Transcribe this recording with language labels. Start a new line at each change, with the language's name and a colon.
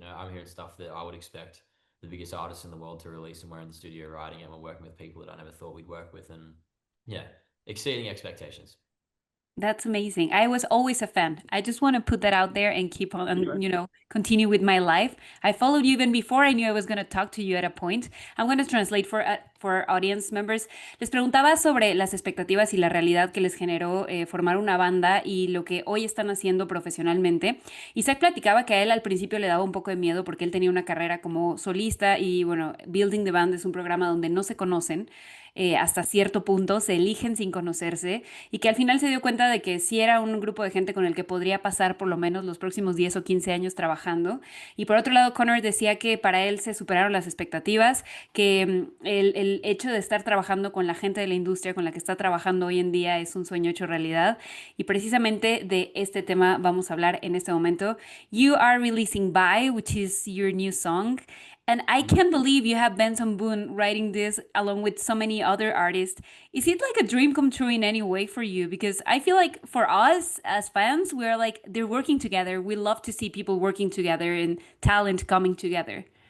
English: I'm hearing stuff that I would expect the biggest artists in the world to release, and we're in the studio writing it, and we're working with people that I never thought we'd work with, and yeah, exceeding expectations. That's amazing. I was always a fan. I just want to put that out there and keep on, continue with my life. I followed you even before I knew I was going to talk to you at a point. I'm going to translate for our audience members.
Spanish: Les preguntaba sobre las expectativas y la realidad que les generó formar una banda y lo que hoy están haciendo profesionalmente. Isaac platicaba que a él al principio le daba un poco de miedo porque él tenía una carrera como solista y bueno, Building the Band es un programa donde no se conocen. Hasta cierto punto se eligen sin conocerse y que al final se dio cuenta de que sí era un grupo de gente con el que podría pasar por lo menos los próximos 10 o 15 años trabajando. Y por otro lado, Connor decía que para él se superaron las expectativas, que el hecho de estar trabajando con la gente de la industria con la que está trabajando hoy en día es un sueño hecho realidad. Y precisamente de este tema vamos a hablar en este momento.
English: You are releasing Bye, which is your new song. And I can't believe you have Benson Boone writing this along with so many other artists. Is it like a dream come true in any way for you? Because I feel like for us as fans, we're like, they're working together. We love to see people working together and talent coming together.